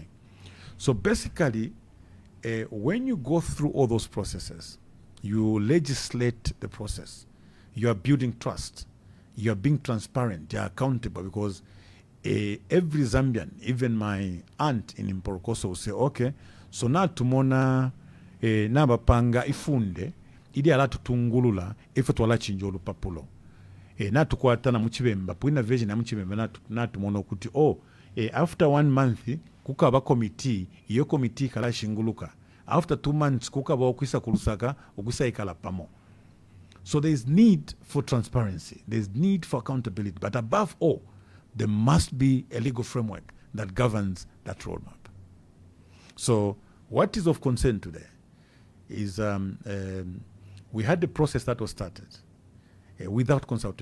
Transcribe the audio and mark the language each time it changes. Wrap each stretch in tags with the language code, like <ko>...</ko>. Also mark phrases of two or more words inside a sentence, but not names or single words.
<en>So basically, when you go through all those processes, you legislate the process. You are building trust. You are being transparent. You are accountable, because every Zambian, even my aunt in Imporokoso, will say, okay, so now</en> <bem>tumona nabapanga ifunde ili ala tutungulula ife twala chinja olupapulo. Na tukwatana mu Kibemba, pwina version ya mu Kibemba na tumona kuti</bem> <en>after 1 month</en> <bem>kukaba committee, iyo committee kala shinguluka.</bem> <en>After 2 months</en> <bem>kukaba okwisa kulusaka okwisa ikala pamo.</bem> <en>So there is need for transparency. There is need for accountability. But above all, there must be a legal framework that governs that roadmap. So what is of concern today is we had the process that was started without consultation.</en>